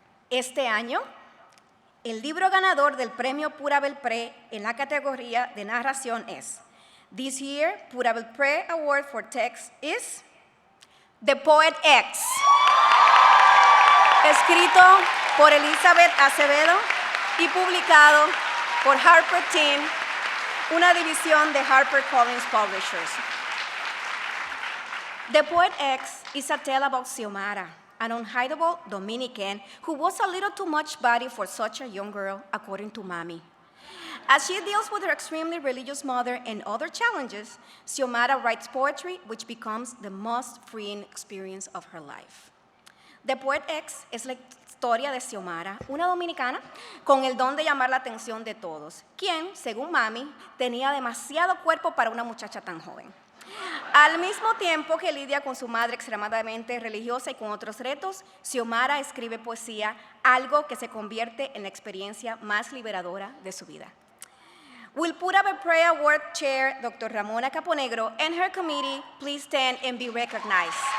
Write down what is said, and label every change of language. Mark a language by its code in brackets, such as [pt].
[es] Este año, el libro ganador del premio Pura Belpré en la categoría de narración es: [en] This year, Pura Belpré Award for Text is The Poet X, [es] escrito por Elizabeth Acevedo y publicado por Harper Teen, una división de HarperCollins Publishers. [en] The Poet X is a tale about Xiomara, an unhideable Dominican who was a little too much body for such a young girl, according to Mami. As she deals with her extremely religious mother and other challenges, Xiomara writes poetry, which becomes the most freeing experience of her life. [es] The Poet X es la historia de Xiomara, una dominicana con el don de llamar la atención de todos, quien, según Mami, tenía demasiado cuerpo para una muchacha tan joven. Al mismo tiempo que lidia con su madre extremadamente religiosa y con otros retos, Xiomara escribe poesía, algo que se convierte en la experiencia más liberadora de su vida. [en] Will Pura Belpré Award Chair Dr. Ramona Caponegro and her committee please stand and be recognized?